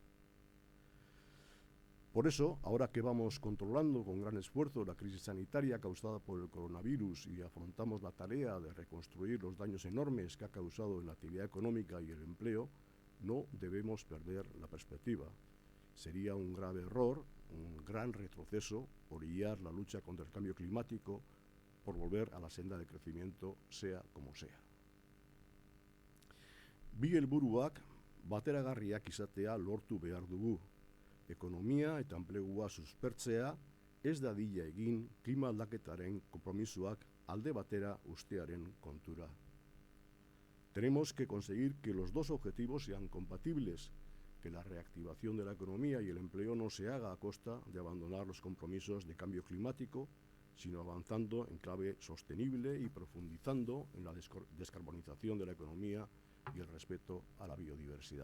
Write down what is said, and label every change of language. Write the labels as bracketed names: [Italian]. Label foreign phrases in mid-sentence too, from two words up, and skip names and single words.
[Spanish] Por eso, ahora que vamos controlando con gran esfuerzo la crisis sanitaria causada por el coronavirus y afrontamos la tarea de reconstruir los daños enormes que ha causado en la actividad económica y el empleo, no debemos perder la perspectiva. Sería un grave error, un gran retroceso, orillar la lucha contra el cambio climático por volver a la senda de crecimiento, sea como sea. [Basque] Bi helburuak bateragarriak izatea lortu behar dugu. Ekonomia eta enplegua suspertzea ez dadila egin klima aldaketaren konpromisoak alde batera ustearen kontura. [Spanish] Tenemos que conseguir que los dos objetivos sean compatibles, que la reactivación de la economía y el empleo no se haga a costa de abandonar los compromisos de cambio climático, sino avanzando en clave sostenible y profundizando en la descarbonización de la economía y el respeto a la biodiversidad.